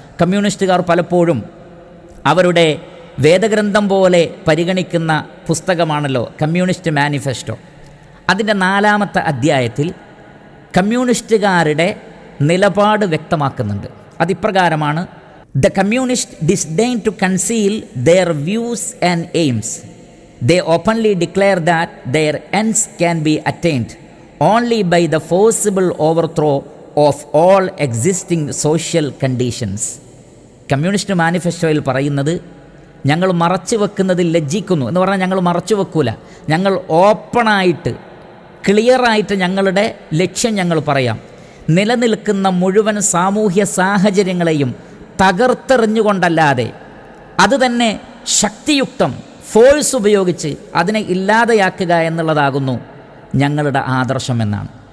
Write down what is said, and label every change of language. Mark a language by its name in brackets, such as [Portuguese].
[Malayalam] കമ്മ്യൂണിസ്റ്റുകാർ പലപ്പോഴും അവരുടെ വേദഗ്രന്ഥം പോലെ പരിഗണിക്കുന്ന പുസ്തകമാണല്ലോ കമ്മ്യൂണിസ്റ്റ് മാനിഫെസ്റ്റോ. അതിൻ്റെ 4-ാമത്തെ അധ്യായത്തിൽ കമ്മ്യൂണിസ്റ്റുകാരുടെ നിലപാട് വ്യക്തമാക്കുന്നുണ്ട്. അതിപ്രകാരമാണ്: [English] The communist disdain to conceal their views and aims. They openly declare that their ends can be attained only by the forcible overthrow of all existing social conditions. [Malayalam] Communist മാനിഫെസ്റ്റോയിൽ പറയുന്നത്, ഞങ്ങൾ മറച്ചു വെക്കുന്നതിൽ ലജ്ജിക്കുന്നു എന്ന് പറഞ്ഞാൽ ഞങ്ങൾ മറച്ചു വെക്കൂല, ഞങ്ങൾ ഓപ്പണായിട്ട് ക്ലിയറായിട്ട് ഞങ്ങളുടെ ലക്ഷ്യം ഞങ്ങൾ പറയാം. നിലനിൽക്കുന്ന മുഴുവൻ സാമൂഹ്യ സാഹചര്യങ്ങളെയും തകർത്തെറിഞ്ഞുകൊണ്ടല്ലാതെ അത് തന്നെ ശക്തിയുക്തം ഫോഴ്സ് ഉപയോഗിച്ച് അതിനെ ഇല്ലാതെയാക്കുക എന്നുള്ളതാകുന്നു ഞങ്ങളുടെ ആദർശം എന്നാണ്.